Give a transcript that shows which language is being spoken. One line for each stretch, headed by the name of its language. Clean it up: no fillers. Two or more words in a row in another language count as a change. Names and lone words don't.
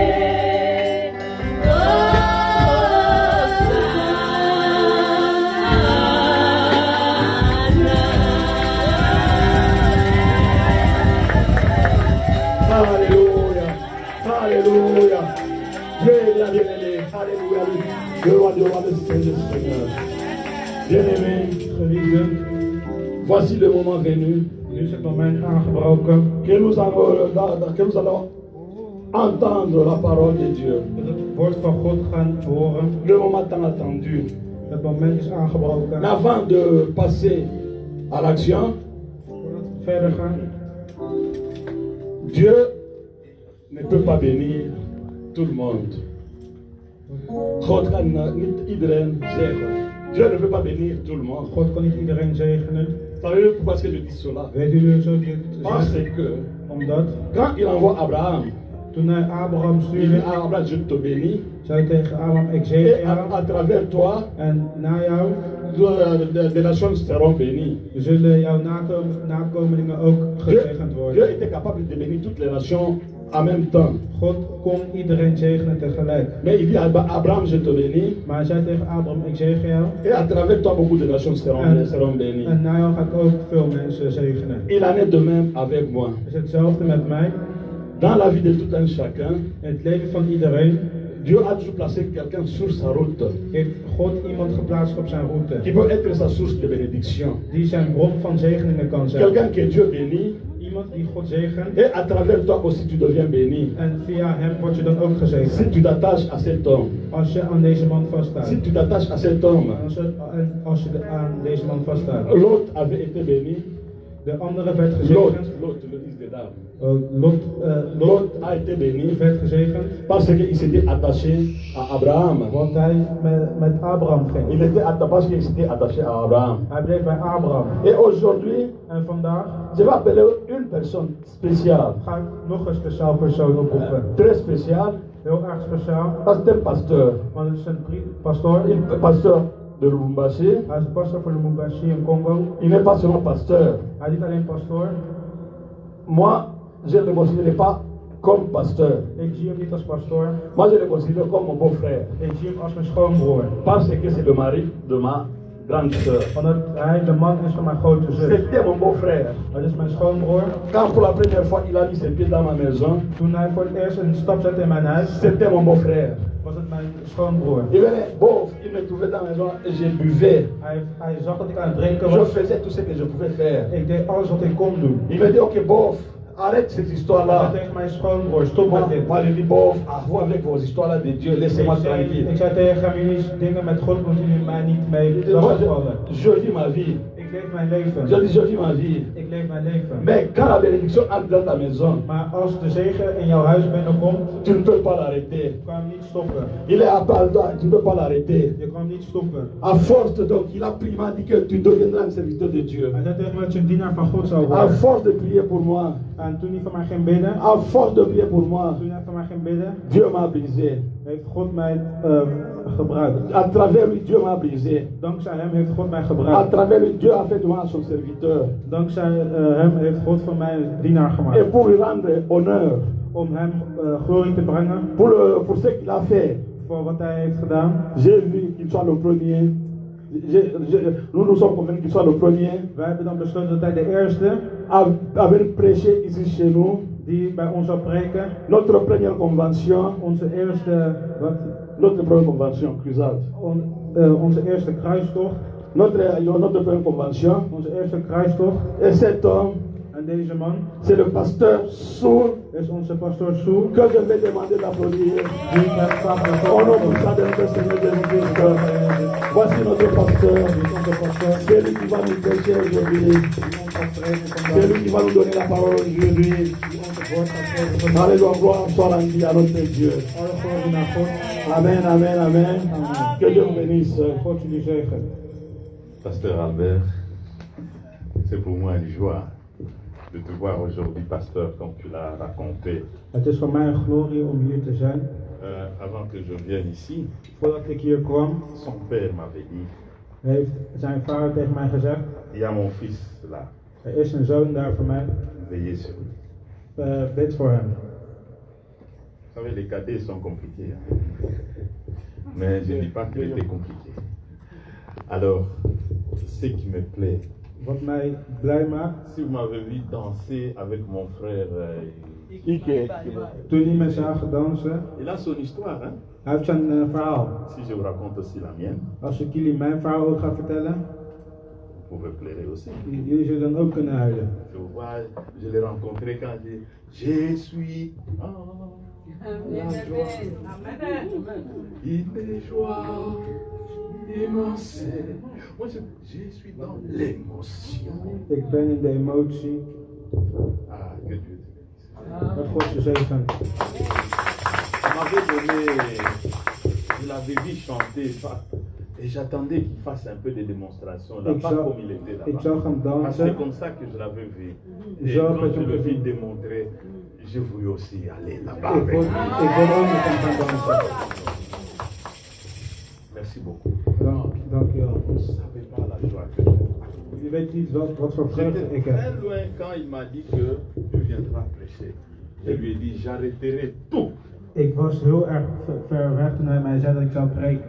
French: Alléluia. Alléluia. Dieu est là, bien-aimé. Alléluia. Le roi du roi, le Seigneur. Bien-aimé,
Dutch: Geliefden,
French: voici le moment venu
Dutch: nu is het moment aangebroken
French: que nous allons entendre la parole de Dieu.
Dutch: dat het woord van God gaan horen.
French: Le moment tant attendu.
Dutch: Het moment is aangebroken.
French: Mais avant de passer à l'action,
Dutch: Voordat we verder gaan,
French: Dieu ne peut pas bénir tout le monde.
Dutch: God kan niet iedereen zeggen.
French: Dieu ne peut pas bénir tout le monde.
Dutch: God kan niet iedereen zegenen.
French: Savez-vous pourquoi est-ce que je dis cela?
Dutch: Weet jullie zo dit
French: Parce
Dutch: zegt?
French: que
Dutch: Omdat
French: quand il envoie Abraham,
Dutch: toen hij Abraham
French: il
Dutch: stuurde,
French: dit à Abraham, je te bénis,
Dutch: zei tegen Abraham, ik
French: et
Dutch: zegen jou.
French: à travers toi,
Dutch: En na jou
French: des nations seront bénies.
Dutch: zullen jouw nakomelingen ook gezegend
French: Dieu
Dutch: worden.
French: était capable de bénir toutes les nations en même temps.
Dutch: God kon iedereen zegenen tegelijk.
French: Mais il dit à Abraham, je te bénis,
Dutch: Maar hij zei tegen Abraham, ik zegen jou.
French: et à travers toi, beaucoup de nations seront bénies.
Dutch: En na jou ga ik ook veel mensen zegenen.
French: Il en est de même avec moi.
Dutch: Het is hetzelfde met mij.
French: Dans la vie de tout un chacun,
Dutch: In het leven van iedereen
French: Dieu a toujours placé quelqu'un sur sa route
Dutch: heeft God iemand geplaatst op zijn
French: qui
Dutch: route.
French: peut être sa source de bénédiction.
Dutch: Die zijn bron van zegeningen kan zijn.
French: Quelqu'un que Dieu bénit,
Dutch: Iemand die God zegent.
French: et à travers toi aussi tu deviens béni.
Dutch: En via hem word je dan ook gezegend.
French: Si tu t'attaches à cet homme,
Dutch: Als je aan deze man vasthoudt.
French: si tu t'attaches à cet homme,
Dutch: Als je aan deze man vasthoudt.
French: l'autre avait été béni,
Dutch: De andere werd
French: l'autre,
Dutch: gezegend.
French: le fils de David, Lot l'autre a été béni
Dutch: werd gezegend.
French: parce qu'il s'était attaché à Abraham.
Dutch: Want hij met Abraham ging.
French: Il était attaché parce qu'il s'était attaché à Abraham.
Dutch: Hij bleef bij Abraham.
French: Et aujourd'hui,
Dutch: En vandaag
French: je vais appeler une personne spéciale,
Dutch: ga ik nog een speciaal persoon oproepen.
French: très spéciale,
Dutch: Heel erg speciaal.
French: parce que c'est un pasteur,
Dutch: Want het is een pastoor.
French: un pasteur de Lubumbashi.
Dutch: Hij is pastor voor de Lubumbashi in Congo.
French: Il n'est pas seulement pasteur.
Dutch: Hij is niet alleen pastoor.
French: Moi, je ne le considère pas comme pasteur.
Dutch: Ik zie hem niet als pastoor.
French: Moi, je le considère comme mon beau-frère.
Dutch: Ik zie hem als mijn schoonbroer.
French: Parce que c'est le mari de ma grande sœur.
Dutch: Omdat hij de man is van mijn grote zus.
French: C'était mon beau-frère.
Dutch: Dat is mijn schoonbroer.
French: Quand pour la première fois il a mis ses pieds dans ma maison,
Dutch: Toen hij voor het eerst een stap zette in mijn huis,
French: c'était mon beau-frère.
Dutch: was het mijn schoonbroer.
French: Il venait, bon, il me trouvait dans la maison et je buvais.
Dutch: Hij zag dat ik aan het drinken
French: Je
Dutch: was.
French: faisais tout ce que je pouvais faire.
Dutch: Ik deed alles wat ik kon doen.
French: Il me dit, ok, bof, arrête cette
Dutch: Hij
French: histoire-là.
Dutch: zei tegen mijn schoonbroer, stop met dit.
French: Moi, je dis, bof, à vous avec vos histoires-là de Dieu, laissez-moi tranquille.
Dutch: Ik zei tegen hem, jullie dingen met God moeten jullie mij niet mee
French: Moi,
Dutch: lastigvallen.
French: je vis ma vie.
Dutch: Ik leef mijn leven.
French: Je dis, je vis ma vie.
Dutch: Ik leef mijn leven.
French: Mais quand la bénédiction entre dans ta maison,
Dutch: Maar als de zegen in jouw huis binnenkomt,
French: tu ne peux pas l'arrêter.
Dutch: kan je hem niet stoppen.
French: Il est à part toi, tu ne peux pas l'arrêter.
Dutch: Je kan hem niet stoppen.
French: À force donc, il a prié, il m'a dit que tu deviendras un serviteur de Dieu.
Dutch: Hij zei tegen me dat je een dienaar van God zou
French: À
Dutch: worden.
French: force de prier pour moi,
Dutch: En toen hij van mij ging bidden,
French: à force de prier pour moi,
Dutch: toen hij van mij ging bidden,
French: Dieu m'a brisé.
Dutch: heeft God mij gebruikt.
French: À travers lui, Dieu m'a brisé.
Dutch: Dankzij hem heeft God mij
French: À
Dutch: gebruikt.
French: travers lui, Dieu a fait de moi son serviteur.
Dutch: Dankzij hem heeft God van mij een dienaar
French: Et
Dutch: gemaakt.
French: pour lui rendre honneur,
Dutch: Om hem glorie te brengen
French: pour ce qu'il a fait,
Dutch: voor wat hij heeft gedaan.
French: j'ai vu qu'il soit le premier. Nous nous sommes convenus qu'il soit le premier
Dutch: Wij hebben dan besloten dat hij de eerste
French: à venir prêcher ici chez nous.
Dutch: die bij ons zou preken,
French: Notre première convention,
Dutch: onze eerste,
French: notre première convention,
Dutch: crusade. onze eerste kruistocht,
French: Notre première convention.
Dutch: onze eerste kruistocht.
French: Et cet homme,
Dutch: En deze man
French: c'est le pasteur Soul
Dutch: is onze pastoor Soel.
French: que je vais demander d'applaudir.
Dutch: Die ik heb gevraagd
French: Au nom puissant de notre Seigneur Jésus-Christ, voici notre pasteur. C'est lui qui va nous prêcher aujourd'hui. C'est lui qui va nous donner la parole aujourd'hui. Alléluia, gloire soit rendue à notre Dieu.
Dutch: Alle glorie naar God.
French: Amen, amen, amen. Que Dieu vous bénisse.
Dutch: God jullie zegen.
French: Pasteur Albert, c'est pour moi une joie de te voir aujourd'hui, pasteur, comme tu l'as raconté.
Dutch: Het is voor mij een glorie om hier te zijn.
French: Avant que je vienne ici,
Dutch: Voordat ik hier kwam,
French: son père m'avait dit,
Dutch: heeft zijn vader tegen mij gezegd:
French: il y a mon fils là.
Dutch: Er is een zoon daar voor mij.
French: Veillez sur lui.
Dutch: Bid voor hem.
French: Vous savez, les cadets sont compliqués. Hein. Mais je ne dis pas qu'il était compliqué. Alors, ce qui me plaît,
Dutch: Wat mij blij maakt,
French: si vous m'avez vu danser avec mon frère Ike,
Dutch: toen hij me zag dansen,
French: il a son histoire. Hein.
Dutch: hij heeft zijn verhaal.
French: Si je vous raconte aussi la mienne,
Dutch: Als ik jullie mijn verhaal ook ga vertellen,
French: vous pouvez pleurer aussi.
Dutch: jullie zullen dan ook kunnen huilen.
French: Je vois, je l'ai rencontré quand je suis la joie. Il est joie immense. Moi, je suis dans l'émotion.
Dutch: Ik ben in de emotie.
French: Ah, que Dieu te bénisse.
Dutch: Dat God je zegen.
French: On m'avait donné, je l'avais vu chanter, et j'attendais qu'il fasse un peu de démonstration, là, pas comme il était
Dutch: Ik
French: là-bas.
Dutch: zag hem
French: Parce que
Dutch: dansen.
French: c'est comme ça que je l'avais vu. Et
Dutch: Zo
French: quand
Dutch: heb
French: je
Dutch: ik
French: le
Dutch: hem
French: vis
Dutch: gezien.
French: démontrer, je voulais aussi aller là-bas
Dutch: Ik
French: avec
Dutch: wil
French: lui.
Dutch: ook met hem gaan dansen.
French: Merci beaucoup.
Dutch: Dank je wel.
French: Vous ne savez pas la joie que j'ai.
Dutch: Je weet niet wat voor vreugde
French: J'étais
Dutch: ik
French: très
Dutch: heb.
French: loin quand il m'a dit que tu viendras prêcher. Je lui ai dit, j'arrêterai tout.
Dutch: Ik was heel erg ver weg toen hij mij zei dat ik zou preken.